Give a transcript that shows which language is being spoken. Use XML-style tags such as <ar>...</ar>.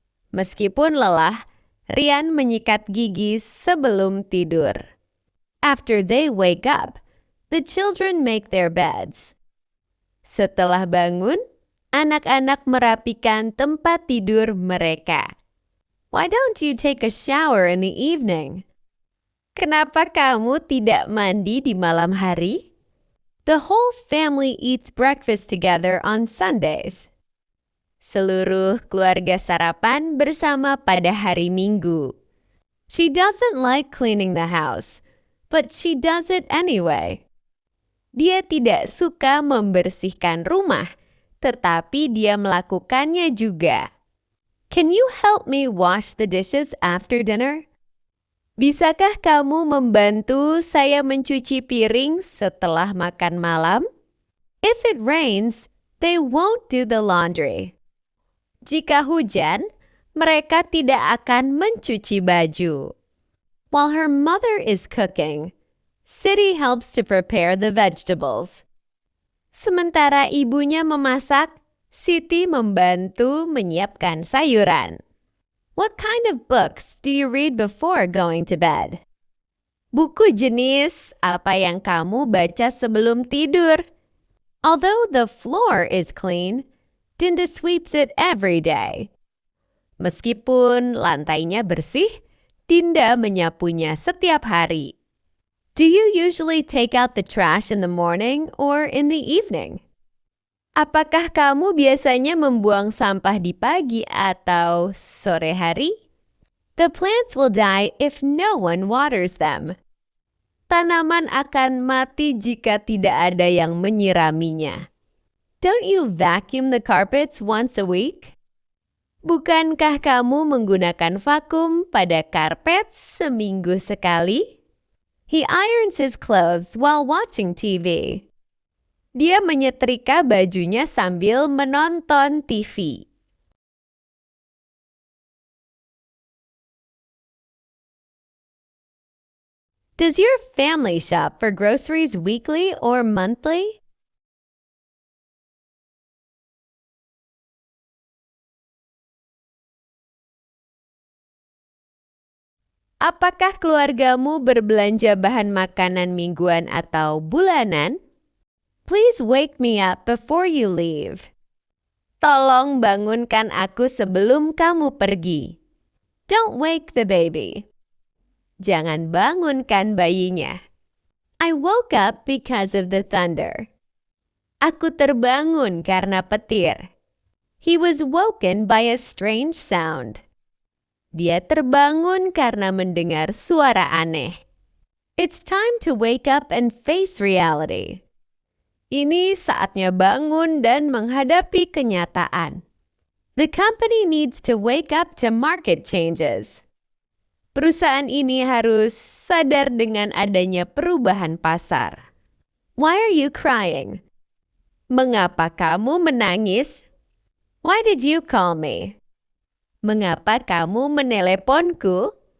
<id>Meskipun lelah, Rian menyikat gigi sebelum tidur.</id> <en>After they wake up, the children make their beds.</en> <id>Setelah bangun, anak-anak merapikan tempat tidur mereka.</id> <en>Why don't you take a shower in the evening?</en> <id>Kenapa kamu tidak mandi di malam hari?</id> <en>The whole family eats breakfast together on Sundays.</en> <id>Seluruh keluarga sarapan bersama pada hari Minggu.</id> <en>She doesn't like cleaning the house, but she does it anyway.</en> <id>Dia tidak suka membersihkan rumah, tetapi dia melakukannya juga.</id> <en>Can you help me wash the dishes after dinner?</en> <id>Bisakah kamu membantu saya mencuci piring setelah makan malam?</id> <en>If it rains, they won't do the laundry.</en> <id>Jika hujan, mereka tidak akan mencuci baju.</id> <en>While her mother is cooking, Siti helps to prepare the vegetables.</en> <id>Sementara ibunya memasak, Siti membantu menyiapkan sayuran.</id> <en>What kind of books do you read before going to bed?</en> <id>Buku jenis apa yang kamu baca sebelum tidur?</id> <en>Although the floor is clean, Dinda sweeps it every day.</en> <id>Meskipun lantainya bersih, Dinda menyapunya setiap hari.</id> <en>Do you usually take out the trash in the morning or in the evening?</en> <id>Apakah kamu biasanya membuang sampah di pagi atau sore hari?</id> <en>The plants will die if no one waters them.</en> <id>Tanaman akan mati jika tidak ada yang menyiraminya.</id> <en>Don't you vacuum the carpets once a week?</en> <id>Bukankah kamu menggunakan vakum pada karpet seminggu sekali?</id> <en>He irons his clothes while watching TV.</en> <id>Dia menyetrika bajunya sambil menonton TV.</id> <en>Does your family shop for groceries weekly or monthly?</en> <id>Apakah keluargamu berbelanja bahan makanan mingguan atau bulanan?</id> <en>Please wake me up before you leave.</en> <id>Tolong bangunkan aku sebelum kamu pergi.</id> <en>Don't wake the baby.</en> <id>Jangan bangunkan bayinya.</id> <en>I woke up because of the thunder.</en> <id>Aku terbangun karena petir.</id> <en>He was woken by a strange sound.</en> <id>Dia terbangun karena mendengar suara aneh.</id> <en>It's time to wake up and face reality.</en> <id>Ini saatnya bangun dan menghadapi kenyataan.</id> <en>The company needs to wake up to market changes.</en> <id>Perusahaan ini harus sadar dengan adanya perubahan pasar.</id> <en>Why are you crying?</en> <id>Mengapa kamu menangis?</id> <en>Why did you call me?</en> <id>Mengapa kamu meneleponku?</id>